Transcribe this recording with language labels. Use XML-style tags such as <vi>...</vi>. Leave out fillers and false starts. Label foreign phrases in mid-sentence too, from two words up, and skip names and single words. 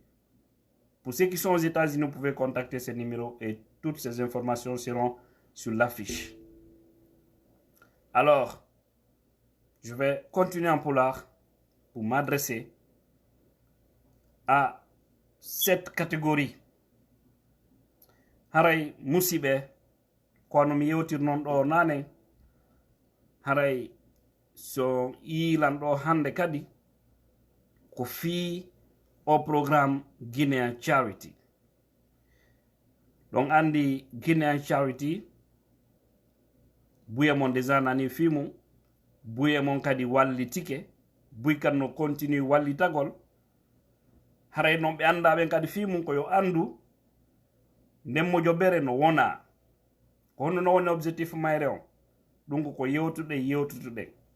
<fr>Pour ceux qui sont aux États-Unis, vous pouvez contacter ce numéro et toutes ces informations seront sur l'affiche. Alors, je vais continuer en pulaar pour m'adresser à cette catégorie.</fr> <ff>Haray musibe kono mi yewtir non ɗo nane haray so yilan ɗo hande kadi ko fi</ff> <fr>au programme</fr> <ff>Guinean Charity. Donc andi Guinean Charity buye mon déjà nani fimu buye mon kadi wallitike buy kan no continue wallitagol haray non ɓe andaɓen kadi fimu ko yo andu ndemmojo bere no wona ko hono no woni objectif mayre on ɗum ko yewtuɗen</ff>